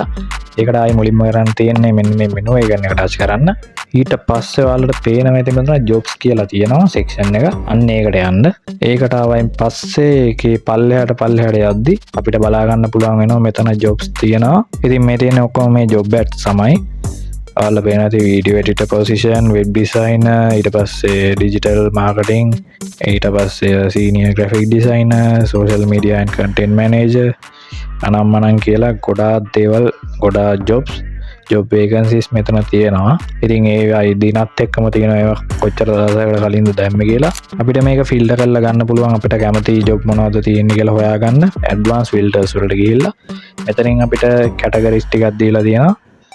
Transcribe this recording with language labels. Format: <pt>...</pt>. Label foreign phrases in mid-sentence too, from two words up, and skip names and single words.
<si>ඒකට ආයි මුලින්ම කරන්න තියෙන්නේ මෙන්න මේ menu එක එක touch කරන්න. ඊට පස්සේ ඔයාලට පේනවා මෙතන jobs කියලා තියෙනවා section එක. අන්න ඒකට යන්න. ඒකට ආවයින් පස්සේ ඒකේ පල්ලෙහාට යද්දි අපිට බලා ගන්න පුළුවන් වෙනවා මෙතන jobs තියෙනවා. ඉතින් මේ තියෙන ඔක්කොම මේ</si> <en>job ads</en> <si>තමයි. ඔයාලා පේන ඇති</si> <en>video editor position, web designer,</en> <si>ඊට පස්සේ</si> <en>digital marketing,</en> <si>ඊට පස්සේ</si> <en>senior graphic designer, social media and content manager</en> <si>අනම්මනම් කියලා ගොඩාක් දේවල්, ගොඩාක්</si> <en>jobs, job vacancies</en> <si>මෙතන තියෙනවා. ඉතින් ඒ දිනත් එක්කම තියෙන ඒවා කොච්චර දවසකට කලින්ද දැම්මේ කියලා අපිට මේක ෆිල්ටර් කරලා ගන්න පුළුවන්. අපිට කැමති job මොනවද තියෙන්නේ කියලා හොයාගන්න</si> <en>advanced filters</en> <si>වලට ගිහිල්ලා මෙතනින් අපිට categories ටිකක් දීලා තියෙනවා.</si>